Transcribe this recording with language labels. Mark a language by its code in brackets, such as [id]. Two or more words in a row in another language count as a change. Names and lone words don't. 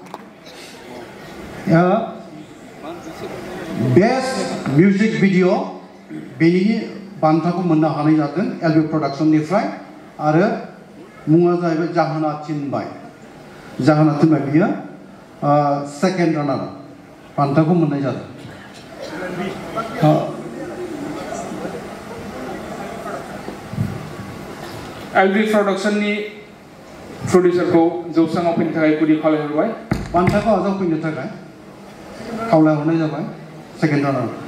[en] best music video [brx] बेनि बान्थाखौ मोननो हानाय जादों LB प्रडाक्शननिफ्राय आरो मुङा जाहैबाय जाहोना थिनबाय बियो [en] second runner [brx] बान्थाखौ मोननाय जादों LV Production ni producer ko जौसाङाव फैनो थाखाय गुदि खावलायहरबाय बान्थाखौ आजाव फैनो थाखाय खावलायहरनाय जाबाय [en] second runner